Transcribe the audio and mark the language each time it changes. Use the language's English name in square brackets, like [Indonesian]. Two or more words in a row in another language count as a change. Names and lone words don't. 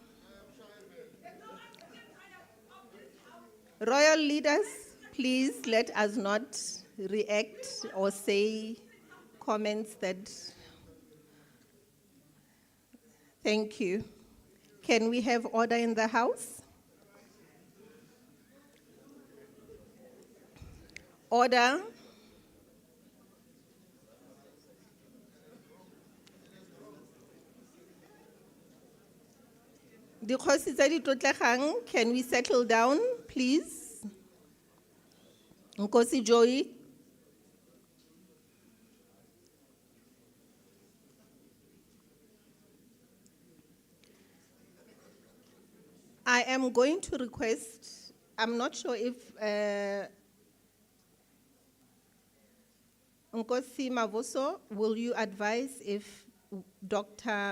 [English] Royal leaders, please let us not react or say comments that Thank you. Can we have order in the House? Order. [Tswana] Kgosi tsa ditlotlegang, [English] can we settle down, please? Kgosi Joy. I am going to request, I'm not sure if Kgosi Mavoso, will you advise if Dr.